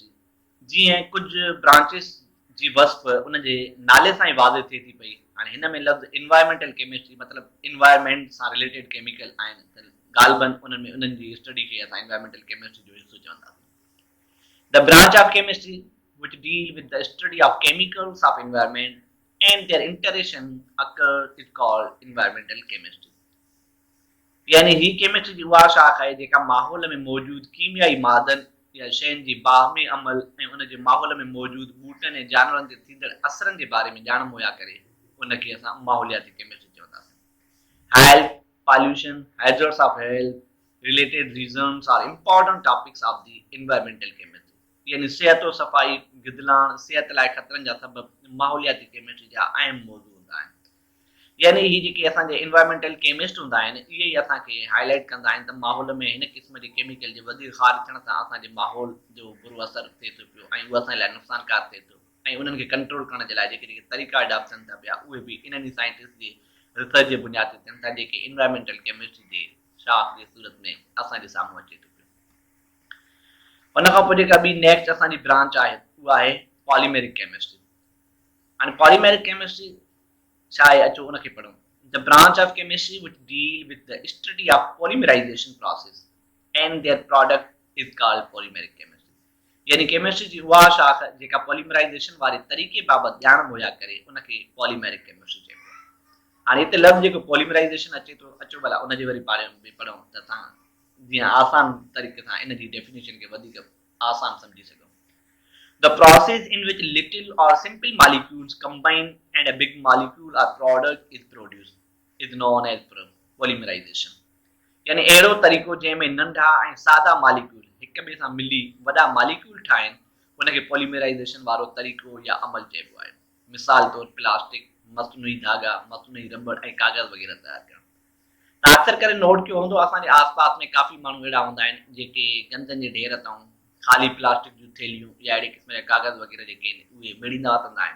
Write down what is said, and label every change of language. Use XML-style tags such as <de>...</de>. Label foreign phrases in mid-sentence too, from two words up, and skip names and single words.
<sd>जीअं कुझु ब्रांचिस जी वस्फ उनजे नाले सां ई वाज़े थिए थी पई। हाणे हिन में लफ़्ज़</sd> <en>environmental chemistry</en> <sd>मतिलबु इन्वायरमेंट सां</sd> <en>related chemical</en> <sd>आहिनि त ग़ालिबन उन्हनि जी स्टडी खे असां</sd> <en>environmental chemistry</en> <sd>जो हिसो चवंदासीं।</sd> <en>the branch of chemistry which deal with the study of chemicals of environment and their interaction occur is called environmental chemistry.</en> <sd>यानी ही केमिस्ट्री जी उहा शाख आहे जेका माहौल में मौजूद कीमियाई मादन या शयुनि जी बाहमी अमल ऐं उन जे माहौल में मौजूद ॿूटनि ऐं जानवरनि ते थींदड़ असरनि जे बारे में ॼाण मुहैया करे उनखे असां माहौलियाती केमिस्ट्री चवंदासीं।</sd> <en>health, pollution, hazards of health, related reasons are important topics of the environmental chemistry।</en> <sd>यानी सिहत और सफ़ाई, गिदलाण, सिहत लाइ ख़तरनि जा सबब माहौलियाती केमिस्ट्री जा अहम मौज़ू हूंदा आहिनि। यानी ही जेके असांजे</sd> <en>environmental chemist</en> <sd>हूंदा आहिनि इहे ई असांखे हाईलाइट कंदा आहिनि त माहौल में हिन क़िस्म जे केमिकल जे वधीक ख़ारिज थियण सां असांजे माहौल जो बुरो असर थिए थो पियो ऐं उहो असांजे लाइ नुक़सानकार थिए थो ऐं उन्हनि खे कंट्रोल करण जे लाइ जेके जेके तरीक़ा अडॉप्ट थियनि था पिया उहे बि इन्हनि साइंटिस्ट जे रिसर्च जे बुनियाद ते थियनि था जेके</sd> <en>environmental chemistry</en> <sd>जे शाख जे सूरत में असांजे साम्हूं अचे थो पियो। उन खां पोइ जेका ॿी नेक्स्ट असांजी ब्रांच आहे उहा आहे</sd> <en>polymeric chemistry.</en> <sd>हाणे</sd> <en>polymeric chemistry</en> <sd>छा आहे अचो उनखे पढ़ूं।</sd> <en>The branch of chemistry which deal with the study of polymerization process and their product is called polymeric chemistry।</en> <sd>यानी केमिस्ट्री जी उहा शाख जेका पॉलीमराइजेशन वारे तरीक़े बाबति ॼाण मुहैया करे उनखे</sd> <en>polymeric chemistry</en> <sd>चइबो आहे। हाणे हिते लफ़्ज़ जेको पॉलीमराइजेशन अचे थो अचो भला उनजे वरी बारे में पढ़ूं त तव्हां जीअं आसान तरीक़े सां इन जी डेफिनेशन खे वधीक आसान सम्झी सघो।</sd> <en>The process in which little or simple molecules combine and a big molecule or product is produced is known as polymerization।</en> <sd>यानी अहिड़ो तरीक़ो जंहिंमें नंढा ऐं सादा मालिक्यूल हिक ॿिए सां मिली वॾा मालिक्यूल ठाहिनि उनखे पॉलीमराइजेशन वारो तरीक़ो या अमल चइबो आहे। मिसाल तौरु प्लास्टिक, मसनूई धागा, मसनूई रबड़ ऐं कागज़ वग़ैरह तयारु करणु। त अक्सर करे नोट कयो हूंदो असांजे आसपास में काफ़ी माण्हू अहिड़ा हूंदा आहिनि जेके गंदनि जे ढेर तां ख़ाली प्लास्टिक जूं थैलियूं या अहिड़े क़िस्म जा कागज़ वग़ैरह जेके आहिनि उहे मेड़ींदा वठंदा आहिनि।</sd>